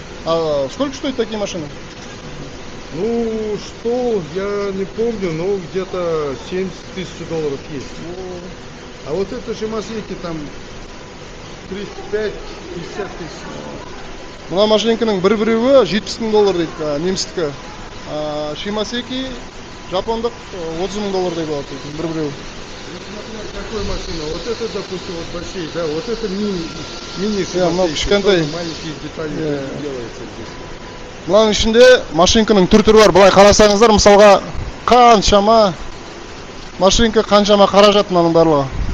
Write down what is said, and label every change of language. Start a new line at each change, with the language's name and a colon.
Russian: А сколько стоят такие машины? Ну, что, я не помню, но где-то 70 тысяч долларов есть. А вот это Шимасеки там 35-50 тысяч.
Kazakh: Мына машинканың бір-біреуі 70 мың доллар дейді, немістікі. Шимасеки, жапондық 30 мың доллардай болады дейді, бір-біреуі.
Russian: Какой машина? Вот это, допустим, вот большие, да, вот это мини Шимасеки, маленькие детали делается здесь.
Kazakh: Мынаның ішінде машинканың түр-түрі бар. Былай қарасаңыздар, мысалға қаншама машинка, қаншама қаражат мынаның барлығы.